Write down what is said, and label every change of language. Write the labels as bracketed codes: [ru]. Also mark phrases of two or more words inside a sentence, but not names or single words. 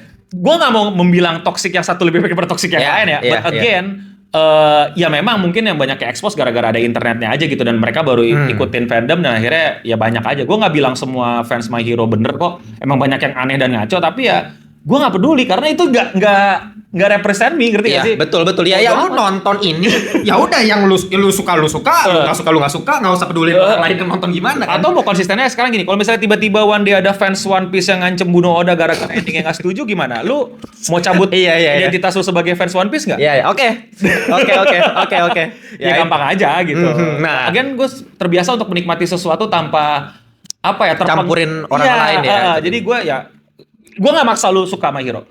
[id] gue nggak mau membilang toksik yang satu lebih baik daripada toksik yang Iya, lain ya. iya, [en] But again, [id] ya memang mungkin yang banyak ke-expose gara-gara ada internetnya aja gitu. Dan mereka baru ikutin fandom dan akhirnya ya banyak aja. Gue nggak bilang semua fans My Hero bener kok. Emang banyak yang aneh dan ngaco. Tapi ya gue nggak peduli karena itu nggak [en] represent me, [id] ngerti Iya, gak sih? betul. Ya lu nonton ini, ya udah yang lu suka, lu nggak suka, nggak usah peduli orang lain yang nonton gimana kan. Atau mau konsistennya sekarang gini, kalau misalnya tiba-tiba [en] one day [id] ada fans One Piece yang ngancem bunuh Oda gara-gara endingnya nggak setuju, gimana? Lu mau cabut Iya. identitas lu sebagai fans One Piece nggak? Iya, oke. Ya gampang aja gitu. Nah. Again gue terbiasa untuk menikmati sesuatu tanpa apa ya, Campurin orang lain ya. Jadi gue nggak maksa lu suka My Hero.